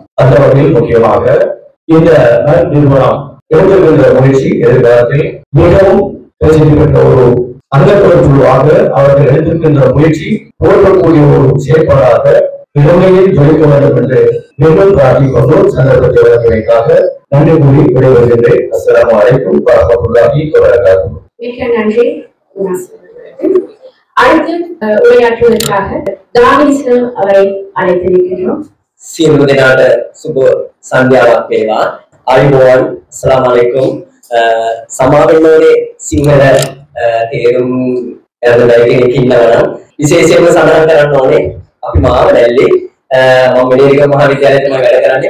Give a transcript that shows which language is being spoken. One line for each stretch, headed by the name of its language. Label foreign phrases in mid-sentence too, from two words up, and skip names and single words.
Tamil: அந்த வகையில் முக்கியமாக இந்த நிறுவனம் எடுத்துக்கொண்ட முயற்சி எதிர்காலத்தில் மிகவும் பிரசித்தி பெற்ற ஒரு அங்கக்குழுவாக அவர்கள் எடுத்திருக்கின்ற முயற்சி போற்றக்கூடிய ஒரு செயற்பாடாக இளமையில் ஜொலிக்க வேண்டும் என்று மீண்டும் பிரார்த்திக் கொண்டு சந்தர்ப்பத்தை வழங்கியமைக்காக நன்றி கூறி விடைபெறுகின்றேன்.
Arabic: السلام عليكم ورحمة الله وبركاته.
Tamil: மிக்க நன்றி. அடுத்து உரையாற்றுவதற்காக தானிஷ் அவரை அழைத்திருக்கின்றோம்.
Sinhala: සියලු දෙනාට සුබ සන්ධ්‍යාවක් වේවා. ආයුබෝවන්.
Arabic: السلام عليكم.
Sinhala: සමාවෙන්න ඕනේ සිංහල තේරුම් ගන්න කෙනෙක් ඉන්නවා නම් විශේෂයෙන්ම සඳහන් කරන්න ඕනේ අපි මාවනැල්ලේ මම මෙලේරික මහාවිද්‍යාලයේ තමයි වැඩ කරන්නේ.